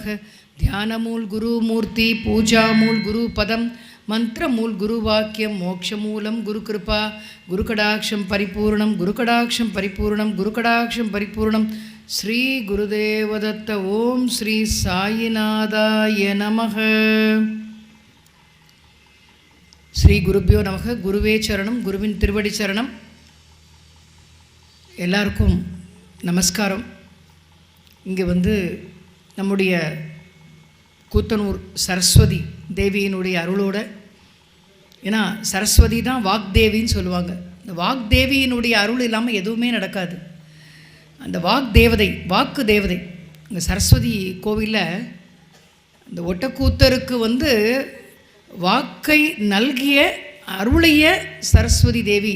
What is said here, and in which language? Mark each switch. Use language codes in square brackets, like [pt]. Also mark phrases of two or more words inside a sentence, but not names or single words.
[sa] ध्यानमूल गुरुमूर्ति, पूजामूल गुरुपदं, मंत्रमूल गुरुवाक्यं, मोक्षमूलं गुरुकृपा, गुरुकटाक्षं परिपूर्णं, गुरुकटाक्षं परिपूर्णं, गुरुकटाक्षं परिपूर्णं। श्री गुरुदेवदत्त। ओम श्री साईनाथाय नमः। श्री गुरुभ्यो नमः। [ta] குருவே சரணம், குருவின் திருவடி சரணம்। எல்லாருக்கும் நமஸ்காரம். இங்கே வந்து நம்முடைய கூத்தனூர் சரஸ்வதி தேவியினுடைய அருளோட, ஏன்னா சரஸ்வதி தான் வாக்தேவின்னு சொல்லுவாங்க. இந்த வாக்தேவியினுடைய அருள் இல்லாமல் எதுவுமே நடக்காது. அந்த வாக்கு தேவதை இங்கே சரஸ்வதி கோவிலில் அந்த ஒட்டக்கூத்தருக்கு வந்து வாக்கை நல்கிய அருளைய சரஸ்வதி தேவி.